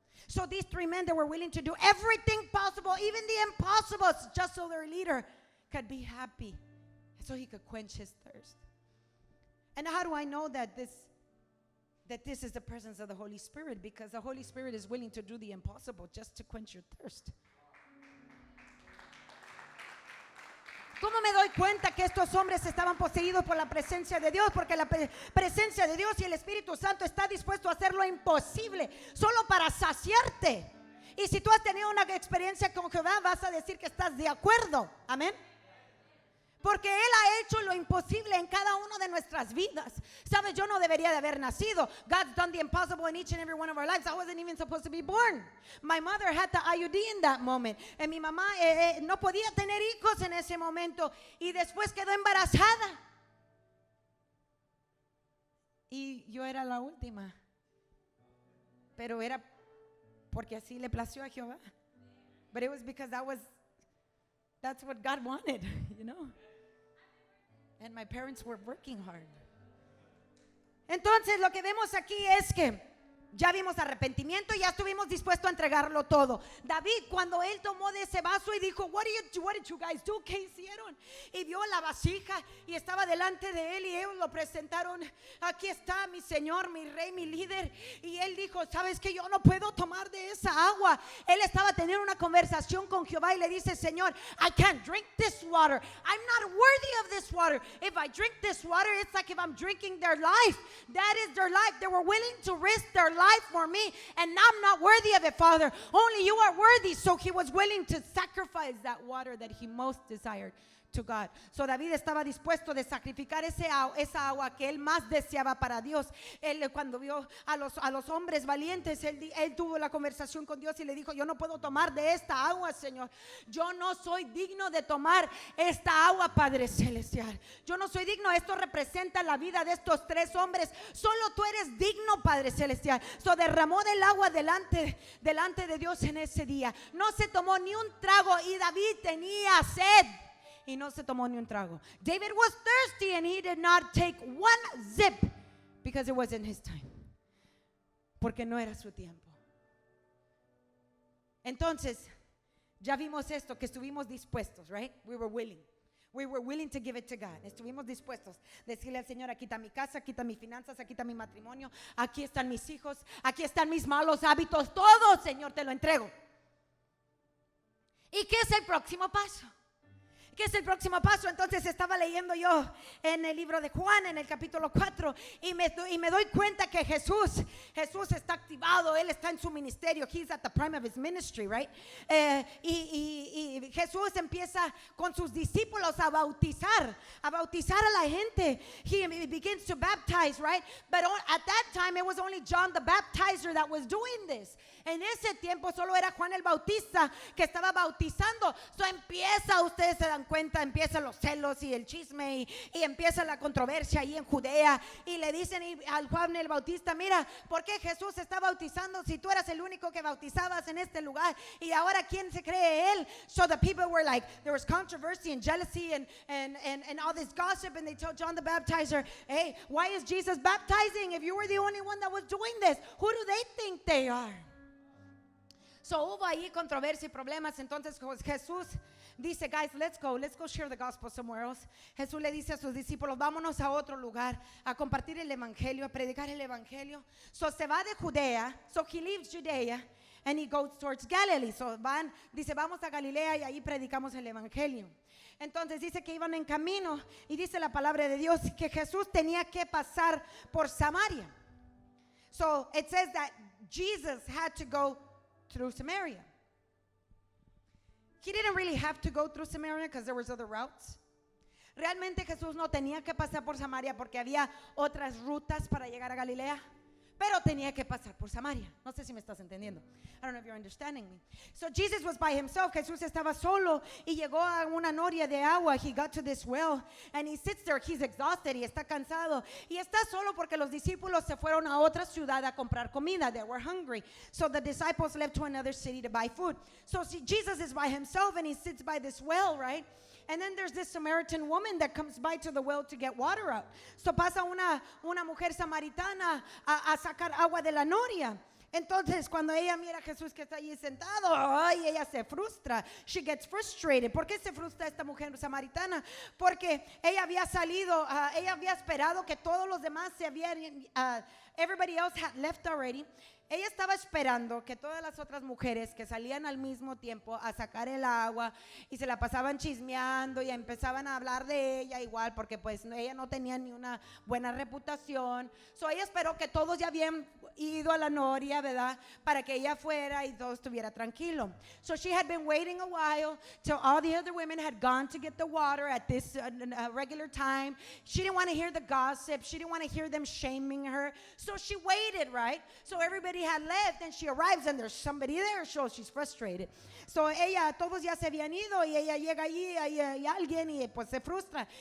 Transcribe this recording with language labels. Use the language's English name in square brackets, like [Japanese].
[English] So these three men, they were willing to do everything possible, even the impossible, just so their leader could be happy, so he could quench his thirst. And how do I know that this is the presence of the Holy Spirit? Because the Holy Spirit is willing to do the impossible just to quench your thirst. [Spanish] ¿Cómo me doy cuenta que estos hombres estaban poseídos por la presencia de Dios? Porque la presencia de Dios y el Espíritu Santo está dispuesto a hacer lo imposible solo para saciarte. Y si tú has tenido una experiencia con Jehová, vas a decir que estás de acuerdo. Amén. Porque Él ha hecho lo imposible en cada una de nuestras vidas. Sabes, yo no debería de haber nacido. [English] God's done the impossible in each and every one of our lives. I wasn't even supposed to be born. My mother had the IUD in that moment. [Spanish] Mi mamá no podía tener hijos en ese momento. Y después quedó embarazada. Y yo era la última. Pero era porque así le plació a Jehová. [English] But it was because that's what God wanted, you know. And my parents were working hard. [Spanish] Entonces lo que vemos aquí es que ya vimos arrepentimiento y ya estuvimos dispuestos a entregarlo todo. David, cuando él tomó de ese vaso y dijo, [English] what did you guys do? [Spanish] ¿Qué hicieron? Y vio la vasija y estaba delante de él y ellos lo presentaron. Aquí está mi Señor, mi Rey, mi líder. Y él dijo, ¿sabes qué? Yo no puedo tomar de esa agua. Él estaba teniendo una conversación con Jehová y le dice, Señor, [English] I can't drink this water. I'm not worthy of this water. If I drink this water, it's like if I'm drinking their life. That is their life. They were willing to risk their life for me, and I'm not worthy of it, Father. Only you are worthy. So he was willing to sacrifice that water that he most desired to God. [Spanish] So David estaba dispuesto de sacrificar esa agua que él más deseaba para Dios. Él, cuando vio a los hombres valientes, él tuvo la conversación con Dios y le dijo, yo no puedo tomar de esta agua, Señor. Yo no soy digno de tomar esta agua, Padre Celestial. Yo no soy digno. Esto representa la vida de estos tres hombres. Solo tú eres digno, Padre Celestial. So derramó del agua delante de Dios en ese día. No se tomó ni un trago y David tenía sed. Y no se tomó ni un trago. [English] David was thirsty and he did not take one zip because it wasn't his time. [Spanish] Porque no era su tiempo. Entonces, ya vimos esto, que estuvimos dispuestos, right? [English] We were willing. We were willing to give it to God. [Spanish] Estuvimos dispuestos. Decirle al Señor, aquí está mi casa, aquí están mis finanzas, aquí está mi matrimonio, aquí están mis hijos, aquí están mis malos hábitos. Todo, Señor, te lo entrego. ¿Y qué es el próximo paso? ¿Qué es el próximo paso? Entonces estaba leyendo yo en el libro de Juan, en el capítulo 4, y me doy cuenta que Jesús está activado. Él está en su ministerio. [English] He's at the prime of his ministry, right? [Spanish] Y Jesús empieza con sus discípulos a bautizar a la gente. [English] He begins to baptize, right? But at that time it was only John the Baptizer that was doing this. [Spanish] En ese tiempo solo era Juan el Bautista que estaba bautizando. So ustedes se dan cuenta, empiezan los celos y el chisme y empieza la controversia ahí en Judea. Y le dicen al Juan el Bautista, mira, ¿por qué Jesús está bautizando si tú eras el único que bautizabas en este lugar? Y ahora, ¿quién se cree él? [English] So the people were like, there was controversy and jealousy and all this gossip, and they told John the Baptizer, hey, why is Jesus baptizing if you were the only one that was doing this? Who do they think they are? [Spanish] So hubo ahí controversia y problemas. Entonces Jesús dice, [English] guys, let's go share the gospel somewhere else. [Spanish] Jesús le dice a sus discípulos, vámonos a otro lugar a compartir el evangelio, a predicar el evangelio. So se va de Judea. [English] So he leaves Judea and he goes towards Galilee. [Spanish] So dice, vamos a Galilea y ahí predicamos el evangelio. Entonces dice que iban en camino y dice la palabra de Dios que Jesús tenía que pasar por Samaria. [English] So it says that Jesus had to go through Samaria. He didn't really have to go through Samaria because there was other routes. [Spanish] Realmente Jesús no tenía que pasar por Samaria porque había otras rutas para llegar a Galilea, pero tenía que pasar por Samaria. No sé si me estás entendiendo. [English] I don't know if you're understanding me. So Jesus was by himself. [Spanish] Jesús estaba solo y llegó a una noria de agua. [English] He got to this well and he sits there. He's exhausted [Spanish] y está cansado. Y está solo porque los discípulos se fueron a otra ciudad a comprar comida. [English] They were hungry. So the disciples left to another city to buy food. So Jesus is by himself and he sits by this well, right? And then there's this Samaritan woman that comes by to the well to get water out. [Spanish] So pasa una mujer samaritana a sacar agua de la noria. Entonces cuando ella mira a Jesús que está allí sentado, ay, ella se frustra. [English] She gets frustrated. [Spanish] ¿Por qué se frustra esta mujer samaritana? Porque ella había salido, ella había esperado que todos los demás se habían, [English] everybody else had left already. [Spanish] Ella estaba esperando que todas las otras mujeres que salían al mismo tiempo a sacar el agua y se la pasaban chismeando y empezaban a hablar de ella igual porque pues ella no tenía ni una buena reputación. So ella esperó que todos ya habían ido a la noria, ¿verdad? Para que ella fuera y todo estuviera tranquilo. [English] So she had been waiting a while till all the other women had gone to get the water at this regular time. She didn't want to hear the gossip. She didn't want to hear them shaming her. So she waited, right? So everybody had left and she arrives and there's somebody there, so she's frustrated. [Spanish] So ella, todos ya se habían ido y ella llega allí, hay alguien y pues se frustra.